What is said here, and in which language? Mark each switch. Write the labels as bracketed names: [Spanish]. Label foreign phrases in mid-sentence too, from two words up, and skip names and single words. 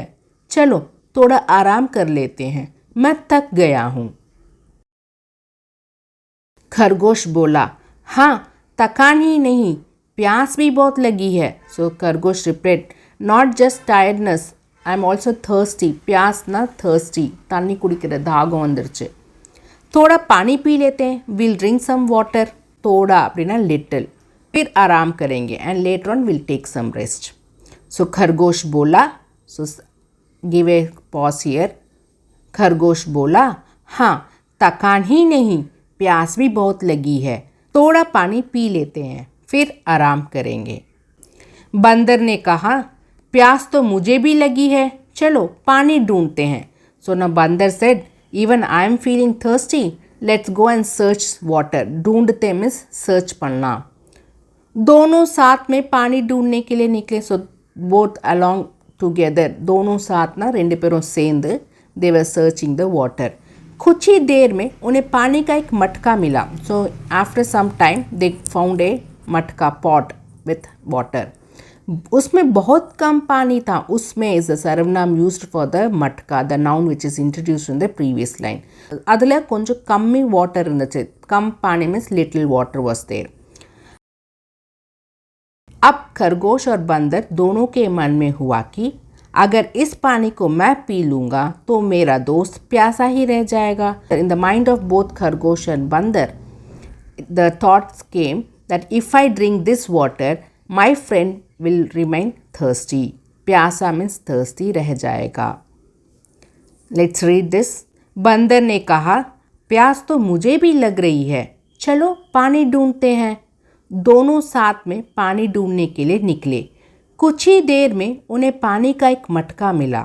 [Hindi] चलो थोड़ा आराम कर लेते हैं. मैं थक गया हूँ. खरगोश बोला, हाँ थकान ही नहीं, प्यास भी बहुत लगी है. [English] So खरगोश replied, not just tiredness, I am also thirsty. [Hindi] प्यास ना थर्स्टी, [Tamil] தண்ணி குடிக்கிற தாகம் வந்துருச்சு. [Hindi] थोड़ा पानी पी लेते हैं. [English] will drink some water. [Hindi] थोड़ा அப்படின்னா लिटिल. फिर आराम करेंगे [English] and later on will take some rest. सो [Hindi] खरगोश बोला, [English] so give a pause here. [Hindi] खरगोश बोला, हाँ थकान ही नहीं, प्यास भी बहुत लगी है. थोड़ा पानी पी लेते हैं, फिर आराम करेंगे. बंदर ने कहा, प्यास तो मुझे भी लगी है, चलो पानी ढूंढते हैं. [English] So ना बंदर said, even I am feeling thirsty, let's go and search water. [Hindi] ढूंढते [English] means search [Hindi] पढ़ना. दोनों साथ में पानी ढूंढने के लिए निकले. [English] so both along together. [Hindi] दोनों साथ ना [Tamil] ரெண்டு பேரும் சேர்ந்து [English] they were searching the water. [Hindi] कुछ ही देर में उन्हें पानी का एक मटका मिला. [English] So after some time they found a मटका pot with water. [Hindi] उसमें बहुत कम पानी था. [English] उसमें is the सर्वनाम used for the मटका, the noun which is introduced in the previous லைன். [Tamil] அதில் கொஞ்சம் கம்மி வாட்டர் இருந்துச்சு. [Hindi] கம் पानी [English] means little water was there. [Hindi] अब खरगोश और बंदर दोनों के मन में हुआ कि अगर इस पानी को मैं पी लूँगा तो मेरा दोस्त प्यासा ही रह जाएगा. [English] In the mind of both खरगोश and बंदर the thoughts came that if I drink this water my friend will remain thirsty. [Hindi] प्यासा [English] means thirsty [Hindi] रह जाएगा. [English] Let's read this. [Hindi] बंदर ने कहा, प्यास तो मुझे भी लग रही है, चलो पानी ढूंढते हैं. दोनों साथ में पानी ढूंढने के लिए निकले. कुछ ही देर में उन्हें पानी का एक मटका मिला.